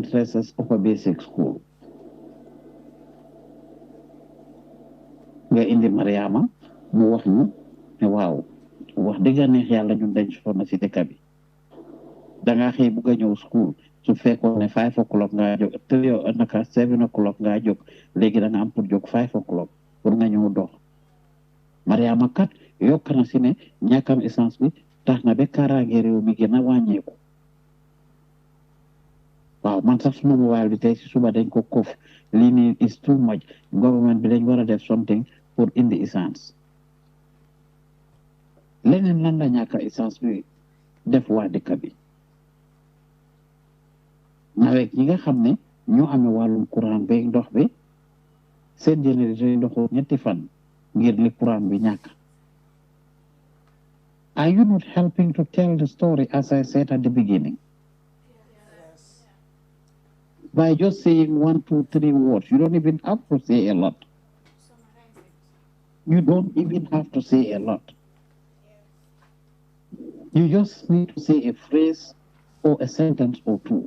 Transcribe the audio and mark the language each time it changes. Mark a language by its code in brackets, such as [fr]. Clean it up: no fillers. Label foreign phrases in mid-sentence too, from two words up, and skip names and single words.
[wo] Teresa's Upper Basic School nga indi Mariama mu wax ñu ne waaw wax dëgg neex yàlla ñun dañ sonn si dëkk bi danga xëy bugg a ñëw school su fekkoon ne 5 o'clock ngaa jóg naka 7 o'clock ngaa jóg léegi da nga am pour jóg 5 o'clock pour nga ñëw dox Mariama kat yokk na si ne ñàkkam essence bi tax na ba kaaraange réew mi gën a wàññeeku waaw man sax suma mobile bi tey si suba dañ ko kof lii nii [en] is too much [wo] government bi dañ war a def something pour indi essence leneen lan la ñàkk essence bi def waa dëkk bi nawet ñi nga xam ne ñoo amee wàllum courant beeg ndox bi seen générateur yi ndoxu ñetti fan ngir li courant bi ñàkk [en] are you not helping to tell the story as I said at the beginning by just saying 1, 2, 3 words you don't even have to say a lot you don't even have to say a lot you just need to say a phrase or a sentence or two.